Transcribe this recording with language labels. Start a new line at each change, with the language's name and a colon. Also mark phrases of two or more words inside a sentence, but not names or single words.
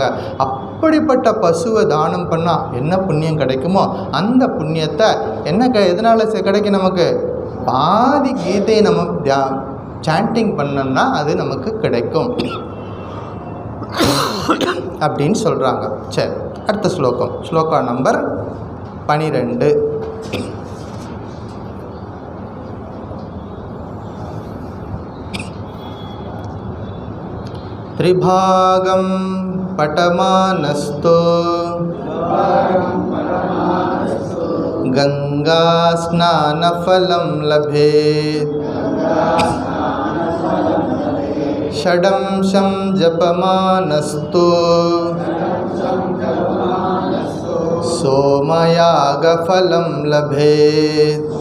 Tamil: அப்படிப்பட்ட பசுவை தானம் பண்ணால் என்ன புண்ணியம் கிடைக்குமோ அந்த புண்ணியத்தை எதனால் கிடைக்கும், நமக்கு பாதி கீதையை நம்ம சாண்டிங் பண்ணோம்னா அது நமக்கு கிடைக்கும் அப்படின்னு சொல்கிறாங்க. சரி, அடுத்த ஸ்லோகா நம்பர் 12.
Sanskrit: त्रिभागं पठमानस्तु गंगा स्नानफलं लभेत्, षडंशं जपमानस्तु सोमयागफलं लभेत्.